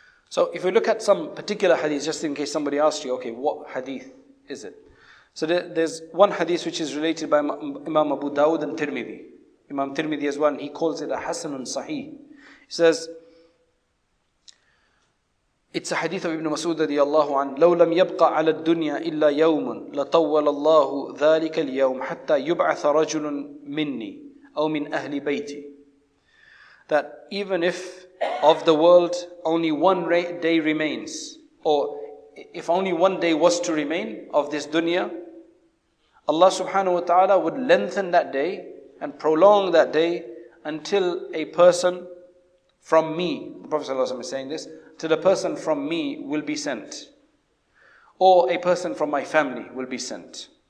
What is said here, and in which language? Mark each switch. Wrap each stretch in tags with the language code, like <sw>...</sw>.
<en>So if we look at some particular hadith, just in case somebody asks you, okay, what hadith is it? So there's one hadith which is related by Imam Abu Dawud and Tirmidhi. Imam Tirmidhi as well, and he calls it a Hasanun Sahih. He says, it's a hadith of Ibn Mas'ud radiyallahu anhu.</en> <ar>لو لم يبقى على الدنيا إلا يوم لطول الله ذلك اليوم حتى يبعث رجل مني أو من أهل بيتي.</ar> <en>That even if of the world only one day remains, or if only one day was to remain of this dunya, Allah subhanahu wa ta'ala would lengthen that day and prolong that day until a person from me, the Prophet ﷺ is saying this, till a person from me will be sent, or a person from my family will be sent.</en>